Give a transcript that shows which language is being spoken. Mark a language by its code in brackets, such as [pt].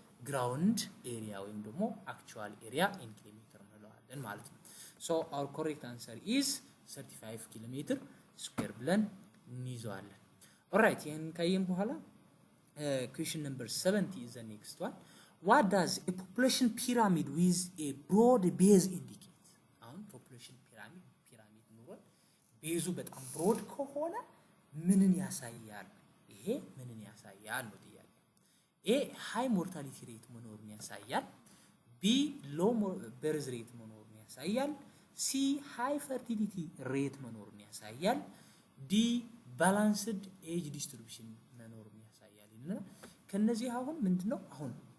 [am] ግራውንድ ኤሪያ ወይም ደግሞ [en] actual area in [am] ኪሎሜትር እንለዋለን ማለት ነው። [en] so our correct answer is 35 [am] ኪሎሜትር ስኩዌር ብለን እንይዘዋለን። ኦልራይት ይሄን ካየን በኋላ [en] question number 70 is the next one. What does a population pyramid with a broad base indicate? [am] አሁን population pyramid ኑሮን ቤዙ በጣም ብሮድ ከሆነ ምንን ያሳያል? ይሄ ምንን ያሳያል ነው ጥያቄ። [en] A high mortality rate [am] መኖሩን ያሳያል። [en] B low birth rate [am] መኖሩን ያሳያል። [en] C high fertility rate [am] መኖሩን ያሳያል። [en] D balanced age distribution [am] መኖሩን ያሳያል። እና ከነዚህ አሁን ምንድነው አሁን